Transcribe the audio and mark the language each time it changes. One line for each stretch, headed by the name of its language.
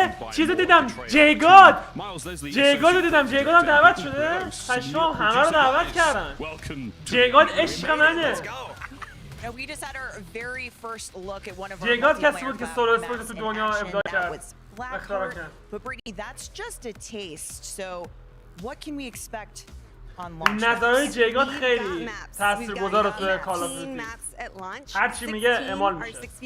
Persian: چیزو دیدم جیگاد دیدم جیگاد هم دعوت شده. پشمام همه رو دعوت کردن. جیگاد عشق منه.
English: We just had our very first look at one of our
Persian: جیگاد کسی بود که سولو اسپورت تو دنیا ابداع کرد.
English: But Brittany, that's just a taste. So what can we expect on launch?
Persian: نظرهای جیگاد خیلی تاثیرگذاره توی کالاف دیوتی. هر چی میگه اعمال میشه.